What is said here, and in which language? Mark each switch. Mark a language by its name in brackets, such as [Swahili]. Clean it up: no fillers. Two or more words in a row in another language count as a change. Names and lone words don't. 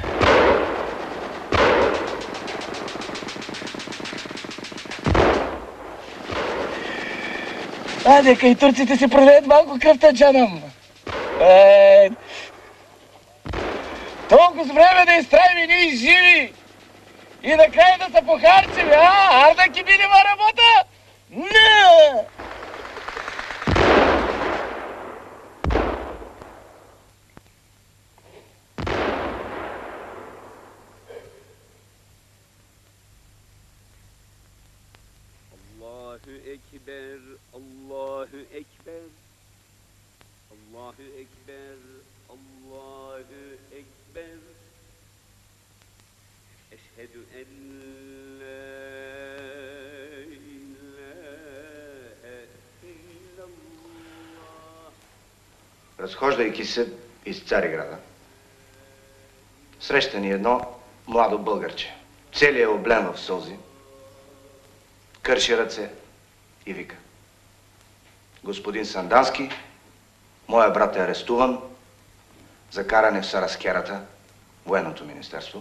[Bulgarian] Нека и турците се пролеят малко кръвта, джанам. Толкова време да изтраим ние живи и накрая да се похарчим, Арда ки бидема работа? Не! [Arabic] الله أكبر، الله أكبر، الله أكبر، الله أكبر. أشهد أن لا إله إلا الله. [Bulgarian] Разхождайки се из Цариграда, среща ни едно младо българче. Целият е облен в сълзи, кърши ръце и вика: господин Сандански, моя брат е арестуван за каране в Сараскерата, военното министерство.